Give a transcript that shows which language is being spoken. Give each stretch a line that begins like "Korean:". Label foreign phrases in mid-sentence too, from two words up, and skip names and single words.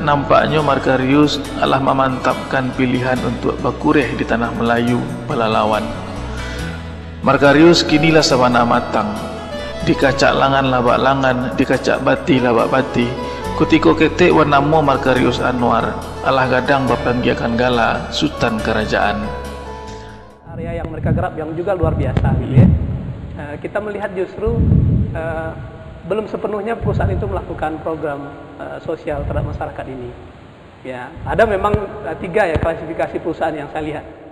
Indonesian: nampaknya Markarius telah memantapkan pilihan untuk berkureh di tanah Melayu, Pelalawan.
Minangkabau: Markarius kinilah sabana matang, dikacak langan labak langan, dikacak bati labak bati. Kutiko ketek warnamo Markarius Anwar, alah gadang bapanggiakan gala, Sultan Kerajaan.
Indonesian: Area yang mereka garap yang juga luar biasa, gitu ya. Kita melihat justru belum sepenuhnya perusahaan itu melakukan program sosial terhadap masyarakat ini. Ya, ada memang 3 ya klasifikasi perusahaan yang saya lihat.